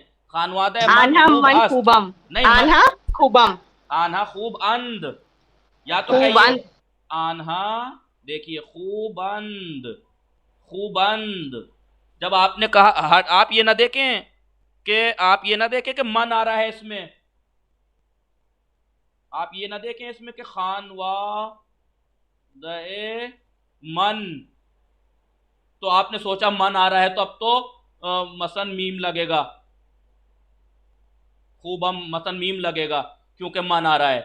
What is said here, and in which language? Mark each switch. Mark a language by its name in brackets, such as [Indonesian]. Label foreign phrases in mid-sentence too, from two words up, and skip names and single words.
[Persian] خانواده من خوبم नहीं, آنها خوبم. آنها خوب اند, [Hindi] या तो कहिए आन्हा, देखिए खूबंद, खूबंद। जब आपने कहा, आप ये ना देखें कि मन आ रहा है इसमें, आप ये ना देखें इसमें कि [Persian] خانوا ده من, [Hindi] तो आपने सोचा मन आ रहा है तो अब तो मसन मीम लगेगा, खूबम मसन मीम लगेगा क्योंकि मन आ रहा है।